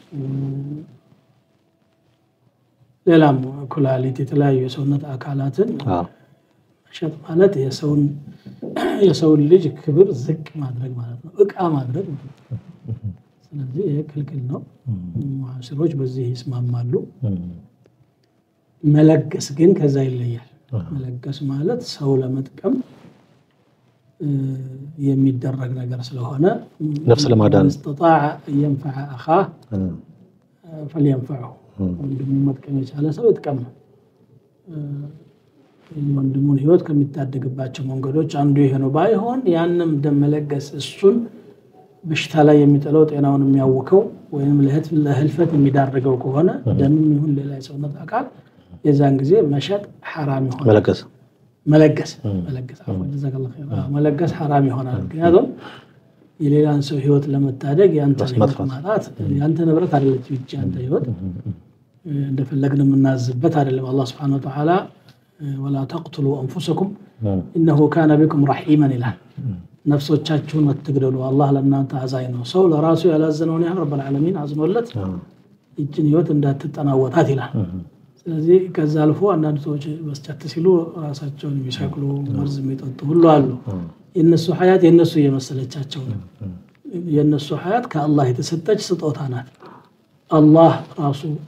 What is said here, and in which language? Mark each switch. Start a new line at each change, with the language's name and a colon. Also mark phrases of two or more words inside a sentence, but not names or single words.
Amharic: ሌላም ኩላሊት የተለያዩ የሰውነት አካላትን መሸጥ ማለት የሰውን ልጅ ክብር ዝቅ ማድረግ ማለት ነው፣ እቃ ማድረግ ማለት ነው። ስለዚህ ይሄ ክልክል ነው። ሙዓሲሮች በዚህ ይስማማሉ። መለገስ ግን ከዛ ይለያል። መለገስ ማለት ሰው ለመጥቀም የሚደረግ ነገር ስለሆነ ነፍስ ለማዳን
Arabic: استطاع ينفع اخاه فلينفعه
Amharic: ወንድሙን መጥቀም የቻለ ሰው ይጥቀም። ወንድሙን ህይወት ከሚታደግባቸው መንገዶች አንዱ ይሄ ነው። ባይሆን ያንንም ደም መለገስ እሱን በሽታ ላይ የሚጥለው ጤናውን የሚያውከው ወይንም ለህልፈት የሚዳርገው ከሆነ ደምም ይሁን ሌላ የሰውነት አካል የዛን ጊዜ መሸጥ حرام ይሆናል። መለገስ
Arabic: جزاك الله خير
Amharic: መለገስ حرام ይሆናል። ምክንያቱም የሌላን ሰው ህይወት ለመታደግ ያንተ ማለት ያንተ ንብረት አይደለች እንጂ ያንተ ህይወት እንደፈለግን የምናዝበት አይደለም። አላህ
Arabic: سبحانه وتعالى ولا تقتلوا انفسكم انه كان بكم
Amharic: رحيما ይላል። ነፍሶቻችሁን አትግደሉ አላህ ለእናንተ አዛኝ ነው። ሰው ለራሱ ያላዘነውን ያህል
Arabic: رب العالمين
Amharic: አዝኖለት እጅን ህይወት እንዳትጠናወታት ይላል። ስለዚህ ከዛ አልፎ አንዳንድ ሰዎች መስጨት ሲሉ ራሳቸውን የሚሰቅሉ መርዝ የሚጠጡ ሁሉ አሉ። የነሱ ሐያት የነሱ የመሰለቻቸው ነው። የነሱ ሐያት ከአላህ የተሰጠች ስጦታ ናት። አላህ ራሱ